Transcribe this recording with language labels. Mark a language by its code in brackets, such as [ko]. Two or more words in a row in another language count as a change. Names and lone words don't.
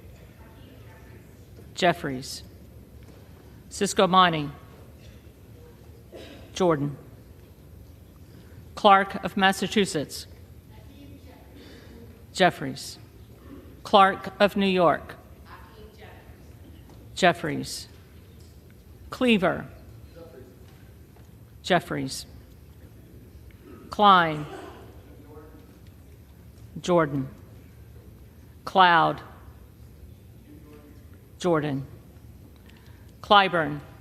[en] Jeffries. Ciscomani. Jordan. Clark of Massachusetts. Jeffries. Clark of New York. Jeffries. Cleaver. Jeffries. Klein. Jordan. Cloud. Jordan. Clyburn.